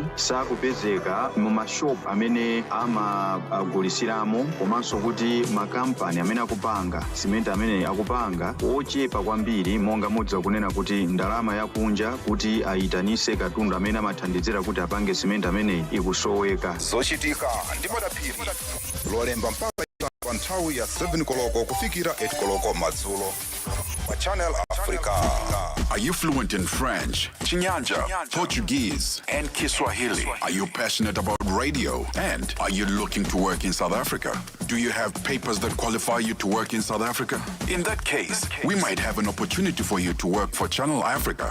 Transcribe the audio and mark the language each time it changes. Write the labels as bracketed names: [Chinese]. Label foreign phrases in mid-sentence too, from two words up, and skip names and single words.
[Nyanja] Sakupezeka mu mashop amene amagulisiramo komanso kuti makampani amene akupanga simenti amene akupanga ochepa kwambiri, monga modza kunena kuti ndalama yakunja kuti ayitanise katundu amene amathandizira kuti apange simenti amene ikusoweka. Zochitika ndimodapiri lolemba mpaka pa nthawi ya 7 koloko kufikira 8 koloko madzulo pa Channel Africa. [English] Are you fluent in French, Chinyanja, Portuguese, and Kiswahili? Are you passionate about radio? And are you looking to work in South Africa? Do you have papers that qualify you to work in South Africa? In that case, we might have an opportunity for you to work for Channel Africa.